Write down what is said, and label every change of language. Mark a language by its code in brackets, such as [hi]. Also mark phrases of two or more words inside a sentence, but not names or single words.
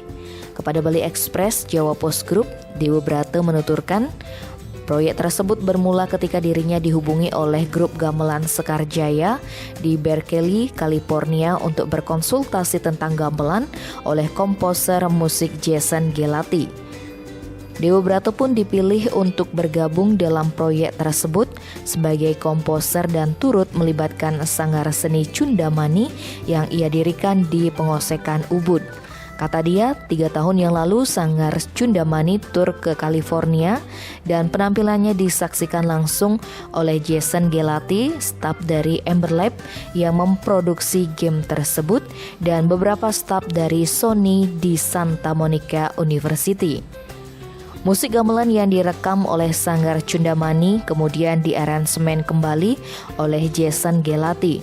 [id] Kepada Bali Express Jawa Post Group, Dewa Brata menuturkan, proyek tersebut bermula ketika dirinya dihubungi oleh grup gamelan Sekar Jaya di Berkeley, California untuk berkonsultasi tentang gamelan oleh komposer musik Jason Gelati. Dewa Brata pun dipilih untuk bergabung dalam proyek tersebut sebagai komposer dan turut melibatkan sanggar seni Cundamani yang ia dirikan di Pengosekan Ubud. Kata dia, 3 tahun yang lalu sanggar Cundamani tur ke California dan penampilannya disaksikan langsung oleh Jason Gelati, staf dari Ember Lab yang memproduksi game tersebut dan beberapa staf dari Sony di Santa Monica University. Musik gamelan yang direkam oleh sanggar Cundamani kemudian diaransemen kembali oleh Jason Gelati.